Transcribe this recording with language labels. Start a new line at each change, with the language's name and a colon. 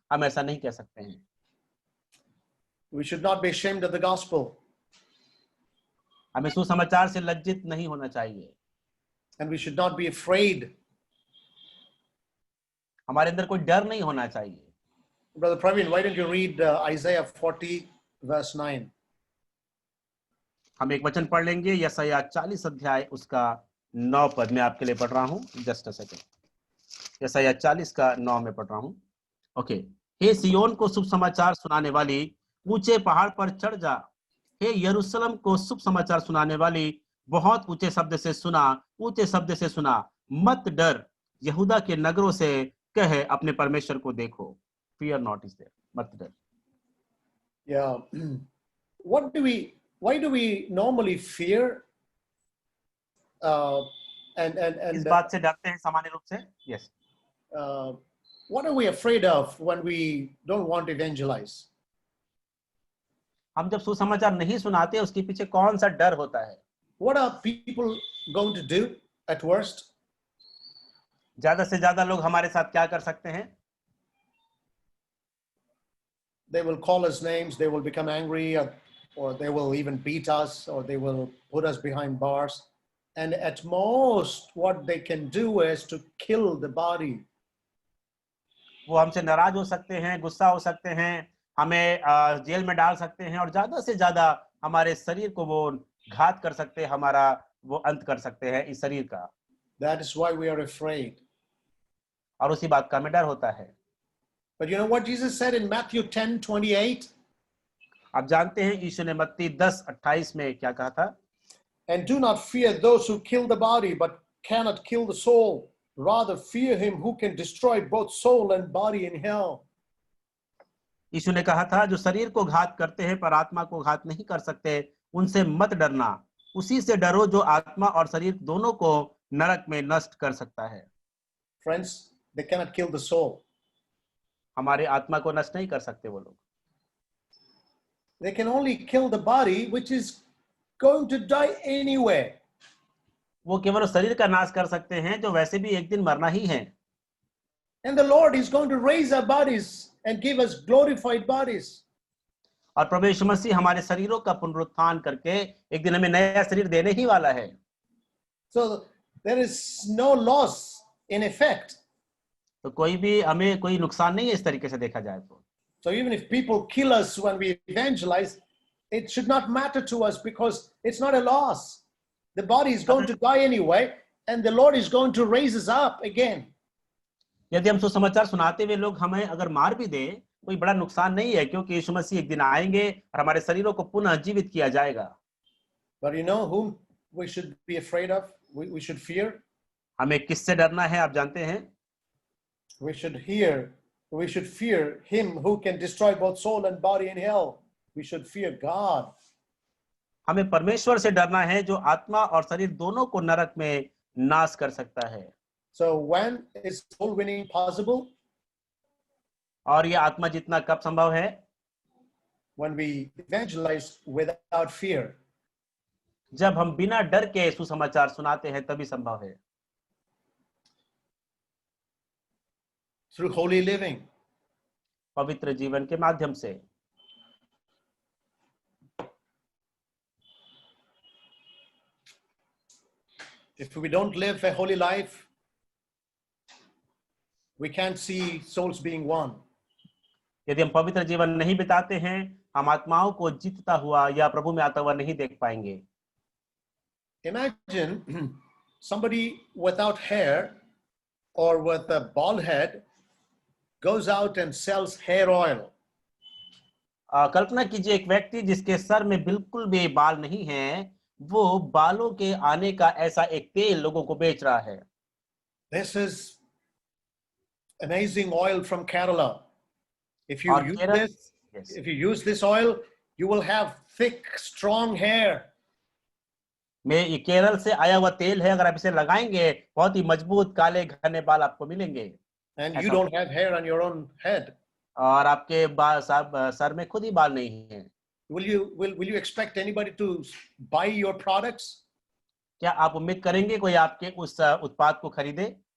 Hindi: हम ऐसा नहीं कह सकते हैं.
English: We should not be ashamed of the gospel.
Hindi: हमें सुसमाचार से लज्जित नहीं होना चाहिए.
English: And we should not be afraid.
Hindi: हमारे अंदर कोई डर नहीं होना चाहिए.
English: Brother Praveen, why don't you read Isaiah 40 verse 9?
Hindi: हम एक वचन पढ़ लेंगे, यशायाह 40 अध्याय उसका 9 पद में आपके लिए पढ़ रहा हूं.
English: Just a second.
Hindi: यशायाह 40 का 9 में पढ़ रहा हूं. ओके. हे सियोन को शुभ समाचार सुनाने वाली, ऊंचे पहाड़ पर चढ़ जा. हे यरूशलेम को शुभ समाचार सुनाने वाली, बहुत ऊंचे शब्द से सुना, ऊंचे शब्द से सुना. मत डर, यहूदा के नगरों से कहे अपने परमेश्वर को देखो.
English: Fear not is there.
Hindi: मत डर.
English: Yeah. Why do we normally fear?
Hindi: इस बात से डरते हैं सामान्य रूप से.
English: Yes. What are we afraid of when we don't want to evangelize?
Hindi: हम जब सुसमाचार नहीं सुनाते, उसके पीछे कौन सा डर होता है?
English: What are people going to do at worst?
Hindi: ज्यादा से ज्यादा लोग हमारे साथ क्या कर सकते हैं?
English: They will call us names, they will become angry, or they will even beat us, or they will put us behind bars. And at most, what they can do is to kill the body.
Hindi: वो हमसे नाराज हो सकते हैं, गुस्सा हो सकते हैं, हमें जेल में डाल सकते हैं और ज्यादा से ज्यादा हमारे शरीर को वो घात कर सकते हैं, हमारा वो अंत कर सकते हैं इस शरीर का,
English: That is why we are afraid.
Hindi: और उसी बात का हमें डर होता है।
English: But you know what Jesus said in Matthew 10:28?
Hindi: आप जानते हैं यीशु ने मत्ती 10:28 में क्या कहा था?
English: And do not fear those who kill the body, but cannot kill the soul. Rather fear him who can destroy both soul and body in hell.
Hindi: यीशु ने कहा था, जो शरीर को घात करते हैं पर आत्मा को घात नहीं कर सकते, उनसे मत डरना, उसी से डरो जो आत्मा और शरीर दोनों को नरक में नष्ट कर सकता है।
English: Friends, they cannot kill the soul.
Hindi: हमारे आत्मा को नष्ट नहीं कर सकते वो लोग।
English: They can only kill the body, which is going to die anyway.
Hindi: वो केवल उस शरीर का नाश कर सकते हैं जो वैसे भी एक दिन मरना ही है।
English: And the Lord is going to raise our bodies and give us glorified bodies.
Hindi: और प्रभु यीशु मसीह हमारे शरीरों का पुनरुत्थान करके एक दिन हमें नया शरीर देने ही वाला है।
English: So there is no loss in effect.
Hindi: तो कोई भी हमें कोई नुकसान नहीं है इस तरीके से देखा जाए तो।
English: So even if people kill us when we evangelize, it should not matter to us because it's not a loss. The body is going to die anyway, and the Lord is going to raise us up again.
Hindi: यदि हम सुसमाचार सुनाते हुए लोग हमें अगर मार भी दे, कोई बड़ा नुकसान नहीं है, क्योंकि यीशु मसीह एक दिन आएंगे और हमारे शरीरों को पुनः जीवित किया जाएगा।
English: But you know whom we should be afraid of? We should fear.
Hindi: हमें किससे डरना है आप जानते हैं?
English: We should fear him who can destroy both soul and body in hell. We should fear God.
Hindi: हमें परमेश्वर से डरना है जो आत्मा और शरीर दोनों को नरक में नाश कर सकता है।
English: So when is soul winning possible?
Hindi: और यह आत्मा जितना कब संभव है?
English: When we evangelize without fear.
Hindi: जब हम बिना डर के सुसमाचार सुनाते हैं तभी संभव है।
English: Through holy living.
Hindi: पवित्र जीवन के माध्यम से।
English: If we don't live a holy life, we can't see souls being won.
Hindi: यदि हम पवित्र जीवन नहीं बिताते हैं, हम आत्माओं को जीतता हुआ या प्रभु में आता हुआ नहीं देख पाएंगे।
English: Imagine somebody without hair or with a bald head goes out and sells hair oil.
Hindi: कल्पना कीजिए एक व्यक्ति जिसके सर में बिल्कुल भी बाल नहीं है, वो बालों के आने का ऐसा एक तेल लोगों को बेच रहा है।
English: This is amazing oil from Kerala. If you
Hindi: और
English: use
Hindi: Kerala,
English: this, yes, if you use this oil, you will have thick, strong hair.
Hindi: में ये केरल से आया हुआ तेल है, अगर आप इसे लगाएंगे बहुत ही मजबूत काले घने बाल आपको मिलेंगे।
English: And you don't have hair on your own head.
Hindi: और आपके बाल सर में खुद ही बाल नहीं है।
English: Will you expect anybody to buy your products?
Hindi: क्या आप उम्मीद करेंगे कोई आपके उस उत्पाद को खरीदे?